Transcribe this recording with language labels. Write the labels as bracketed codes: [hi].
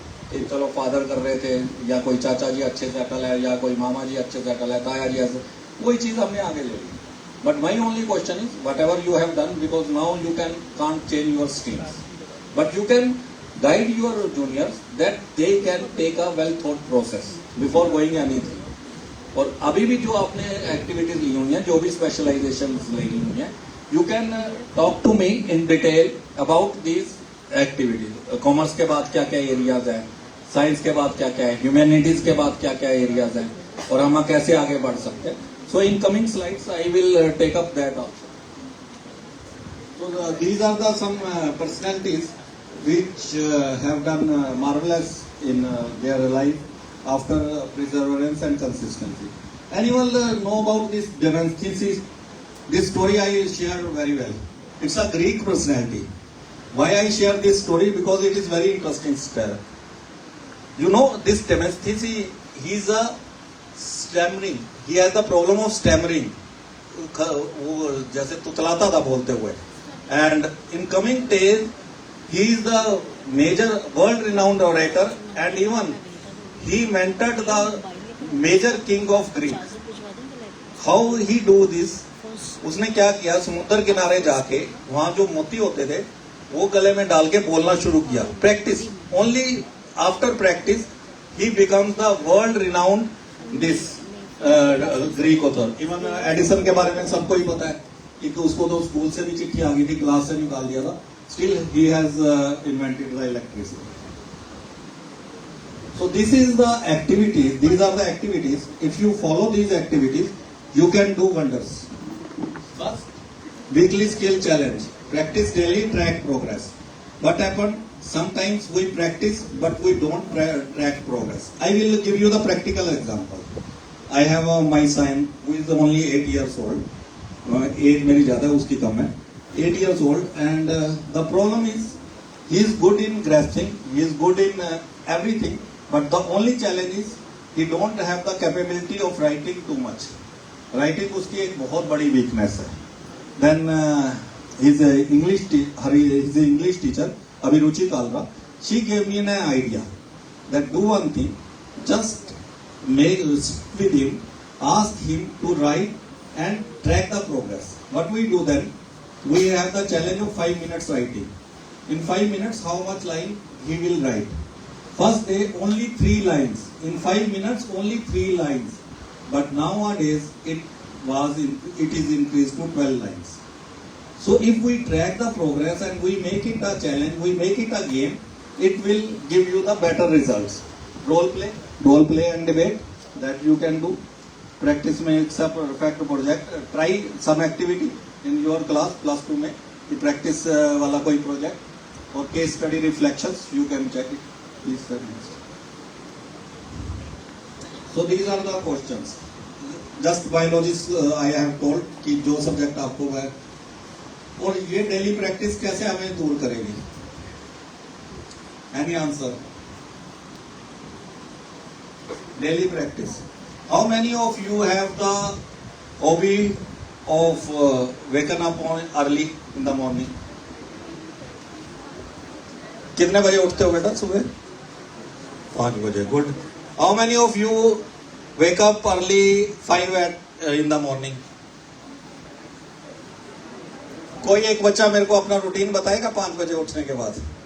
[hi] कि चलो फादर कर रहे थे, या कोई चाचा जी अच्छे सेटल है, या कोई मामा जी अच्छे सेटल है, ताया जी ऐसे, वही चीज हमने आगे ले ली. [en] But my only question is, whatever you have done, because now you can't change your streams, but you can guide your juniors that they can take a well thought process before going anything. [hi] और अभी भी जो आपने activities ली हुई हैं, जो भी specialisation ली हुई हैं, [en] You can talk to me in detail about these activities. [hi] Commerce के बाद क्या क्या एरियाज हैं, साइंस के बाद क्या क्या है, ह्यूमैनिटीज के बाद क्या क्या एरियाज हैं, और हम कैसे आगे बढ़ सकते हैं. [en] So in coming slides I will take up that also. So these are the some personalities which have done marvelous in their life after perseverance and consistency. Anyone know about this Demosthenes? This story I share very well. It's a Greek personality. Why I share this story? Because it is very interesting story. You know this Demosthenes, he is a stammering. He has the problem of stammering. [hi] वो जैसे तुतलाता था बोलते हुए. [en] And in coming days, he is the major world-renowned orator, and even he mentored the major king of Greece. How he do this, [hi] उसने क्या किया, समुद्र किनारे जाके वहां जो मोती होते थे वो गले में डाल के बोलना शुरू किया. [en] Practice, only after practice ही becomes the world renowned this Greek author. [hi] Even Edison के बारे में सबको ही पता है कि उसको तो स्कूल से भी चिट्ठी आ गई थी, क्लास से निकाल दिया था. [en] Still he has invented the electricity. So this is the activities, these are the activities. If you follow these activities, you can do wonders. First, weekly skill challenge. Practice daily, track progress. What happened? Sometimes we practice but we don't track progress. I will give you the practical example. I have my son who is only 8 years old. [hi] Age मेरी ज़्यादा है, उसकी कम है. [en] 8 years old, and the problem is he is good in grasping, he is good in everything, but the only challenge is he don't have the capability of writing too much. [hi] Writing उसकी एक बहुत बड़ी weakness है. [en] Then his English teacher Abhiruchi Kalra, she gave me an idea that do one thing, just make with him, ask him to write and track the progress. What we do then? We have the challenge of 5 minutes writing. In 5 minutes, how much line he will write? First day, only 3 lines. In 5 minutes, only 3 lines. But nowadays, it is increased to 12 lines. So if we track the progress and we make it a challenge, we make it a game, it will give you the better results. Role play and debate, that you can do. Practice makes a perfect project. Try some activity in your class, plus 2 [hi] में, कि practice वाला कोई [en] project or case study reflections, you can check it. Please sir, next. So these are the questions. Just biology I have told [hi] कि जो subject आपको है, और ये daily practice कैसे हमें दूर करेगी? [en] Any answer? Daily practice. How many of you have the hobby of waking up early in the morning? [hi] कितने बजे उठते हो बेटा सुबह? 5 बजे. Good. [en] How many of you wake up early 5 in the morning? [hi] कोई एक बच्चा मेरे को अपना रूटीन बताएगा 5 बजे उठने के बाद?